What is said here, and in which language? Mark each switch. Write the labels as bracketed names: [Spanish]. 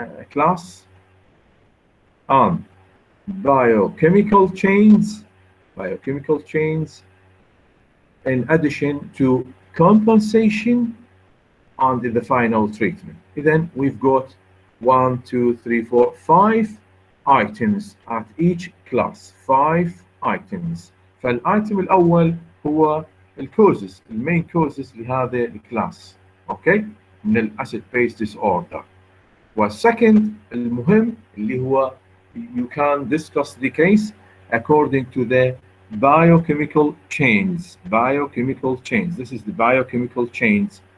[English] class and biochemical chains in addition to compensation and the final treatment. Then we've got 1, 2, 3, 4, 5 items at each class. 5 items. [Arabic] فالايتم الاول هو الكوزز، المين كوزز لهذا الكلاس، اوكي، من الاسيد بيس ديس اوردر. والسكند المهم اللي هو [English] you can discuss the case according to the biochemical chains. This is the biochemical chains.